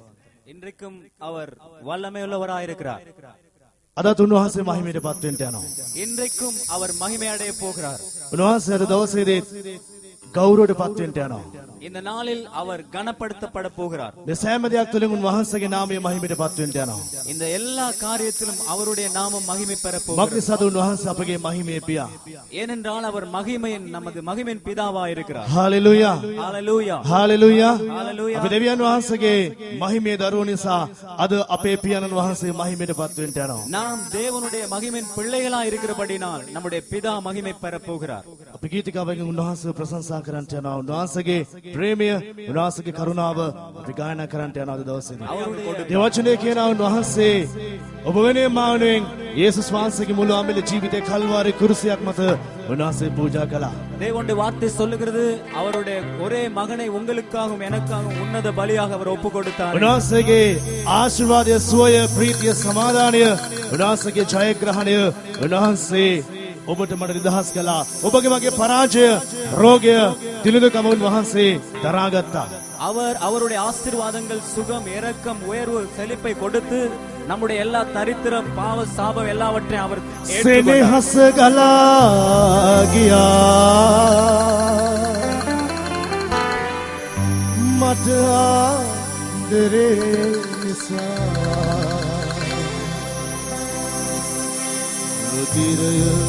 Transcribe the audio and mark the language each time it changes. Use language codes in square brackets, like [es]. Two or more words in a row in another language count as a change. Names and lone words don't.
[ta] இன்றைக்கும் அவர் வல்லமையுள்ளவராய் இருக்கிறார். [si] අදත් උන්වහන්සේ මහිමයටපත් වෙන්න යනවා. [ta] இன்றைக்கும் அவர் மகிமை அடைய போகிறார். [si] උන්වහන්සේ අද දවසේදී ගෞරවයටපත් වෙන්න යනවා. [ta] இந்த நாளில் அவர் கனப்படுத்தப்பட போகிறார். [si] මේ සෑම දෙයක් තුළින් උන්වහන්සේගේ නාමය මහිමයටපත් වෙන්න යනවා. [ta] இந்த எல்லா காரியத்திலும் அவருடைய நாமம் மகிமை பெற போகிறார். [si] මක්නිසාද උන්වහන්සේ අපගේ මහිමේ පියා. [ta] ஏனென்றால் அவர் மகிமையின் நமது மகிமையின் பிதாவாய் இருக்கிறார். Hallelujah. Hallelujah. Hallelujah. Hallelujah. [si] අපි දෙවියන් වහන්සේගේ මහිමේ දරුවෝ නිසා අද අපේ පියාණන් වහන්සේ මහිමයටපත් වෙන්න යනවා. [ta] நாம் தேவனுடைய மகிமையின் பிள்ளைகளாய் இருக்கிறபடினால் நம்முடைய பிதா மகிமை பெற போகிறார். [si] අපි ගීතිකාවෙන් උන්වහන්සේ ප්‍රශංසා කරන්නට යනවා. උන්වහන්සේගේ ප්‍රේමය, උන්වහන්සේගේ කරුණාව අපි ගායනා කරන්නට යනවා අද දවසේදී. දෙවචනේ කියනවා උන්වහන්සේ ඔබ වෙනුවෙන් මා වෙනුවෙන් යේසුස් වහන්සේගේ මුළු අමිල ජීවිතේ කල්වාරි කුරුසියක් මත උන්වහන්සේ පූජා කළා. [ta] தேவனுடைய வார்த்தை சொல்லுகிறது அவருடைய ஒரே மகனை உங்களுக்காகவும் எனக்காகவும் உன்னத பலியாக அவர் ஒப்பு கொடுத்தார். [si] උන්වහන්සේගේ ආශිර්වාදය, සුවය, ප්‍රීතිය, සමාදානය, උන්වහන්සේගේ ජයග්‍රහණය උන්වහන්සේ ඔබට මට නිදහස් කළා. ඔබගේ මගේ පරාජය, රෝගය, දිලිඳුකම උන්වහන්සේ දරාගත්තා. [ta] அவர் அவருடைய ஆசீர்வாதங்கள், சுகம், இரக்கம், உயர்வு, செழிப்பை கொடுத்து நம்முடைய எல்லா தரித்திரம், பாவ, சாபம் எல்லாவற்றையும் அவர் [si] සෙනෙහස ගලා ගියා මට ආදරේ නිසා රුධිරය